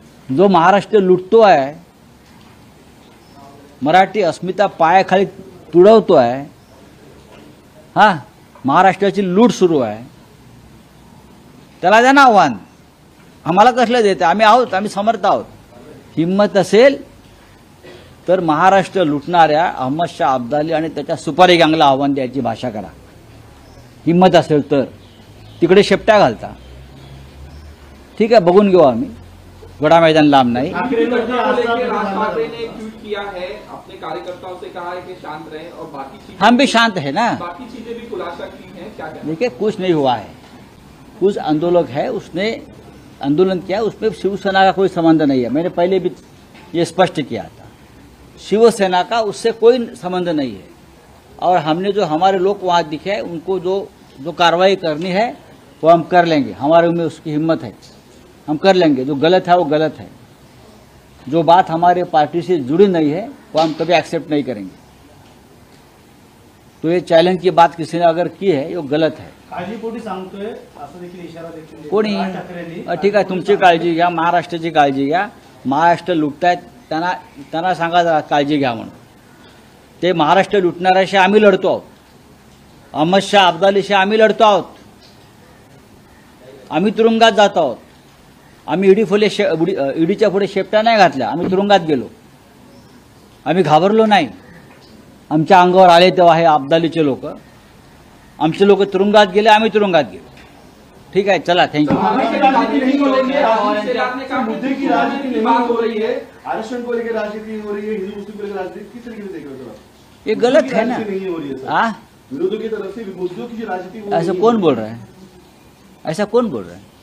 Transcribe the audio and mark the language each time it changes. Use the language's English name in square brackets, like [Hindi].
[Marathi] जो महाराष्ट्र लुटतो आहे, मराठी अस्मिता पायाखाली तुडवतो आहे, हा महाराष्ट्राची लूट सुरू आहे, त्याला द्या ना आव्हान. आम्हाला कसलं देते? आम्ही आहोत, आम्ही समर्थ आहोत. हिंमत असेल तर महाराष्ट्र लुटणाऱ्या अहमद शाह अब्दाली आणि त्याच्या सुपारी गँगला आव्हान द्यायची भाषा करा. हिंमत असेल तर तिकडे शेपट्या घालता. ठीक आहे, बघून घेऊ आम्ही. घोडा मैदान लांब नहीं। [Hindi] राज ठाकरे ने ट्वीट किया है, अपने कार्यकर्ताओं से कहा है कि शांत रहें और बाकी चीजें, हम भी शांत है ना, बाकी चीजें भी खुलासा की हैं, क्या कहना? देखिए कुछ नहीं हुआ है। कुछ आंदोलक है, उसने आंदोलन किया, उसमें शिवसेना का कोई संबंध नहीं है। मैंने पहले भी ये स्पष्ट किया था, शिवसेना का उससे कोई संबंध नहीं है। और हमने जो हमारे लोग वहां दिखे हैं, उनको जो कार्रवाई करनी है वो हम कर लेंगे। हमारे में उसकी हिम्मत है, हम कर लेंगे। जो गलत है वो गलत है। जो बात हमारे पार्टी से जुड़ी नहीं है वो हम कभी एक्सेप्ट नहीं करेंगे। तो ये चॅलेंज की बात किसी ने अगर की है वो गलत है। [Marathi] काळजीपोटी सांगतोय असं देखील इशारा देखील कोणी राज ठाकरेंनी ठीक आहे, तुमची काळजी घ्या, महाराष्ट्राची काळजी घ्या। महाराष्ट्र लुटतायत, त्यांना सांगा जरा काळजी घ्या म्हणून। ते महाराष्ट्र लुटणाऱ्याशी आम्ही लढतो आहोत, अहमद शाह अब्दालीशी आम्ही लढतो आहोत। आम्ही तुरुंगात जात आहोत। आम्ही ईडीच्या पुढे शेपट्या नाही घातल्या, आम्ही तुरुंगात गेलो, आम्ही घाबरलो नाही। आमच्या अंगावर आले तेव्हा हे अब्दालीचे लोक, आमचे लोक तुरुंगात गेले, आम्ही तुरुंगात गेलो। ठीक आहे, चला, थँक्यू। [Hindi] मुद्दे की राजनीति नहीं बात हो रही है, आरक्षण को लेकर राजनीति हो रही है, हिंदू मुस्लिम को लेकर राजनीति, किस तरीके से देख रहे हो आप? ये गलत है ना। नहीं हो रही है सर। हाँ, विरोधियों की तरफ से मुद्दों की जो राजनीति वो ऐसा नहीं कौन है। बोल रहा है? ऐसा कौन बोल रहा है?